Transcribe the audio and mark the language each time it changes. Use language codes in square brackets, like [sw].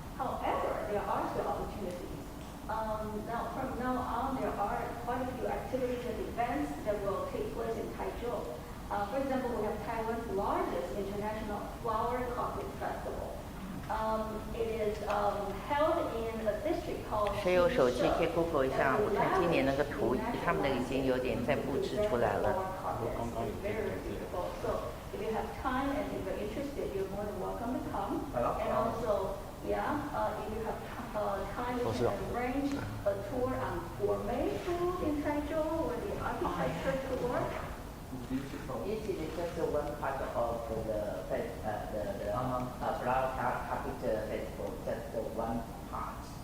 [en] However, there are still opportunities. From now on, there are quite a few activities and events that will take place in Taichung. For example, we have Taiwan's largest international flower coffee festival. It is held in a district called. [zh] 谁有手机可以 Google 一下？我看今年那个图，他们的已经有点在布置出来了。 [en] Very beautiful. So if you have time and if you're interested, you're more than welcome to come. And also, if you have time, you can arrange a tour on gourmet food in Taichung or the architecture tour. This is just one part of the flower capital festival, just one part.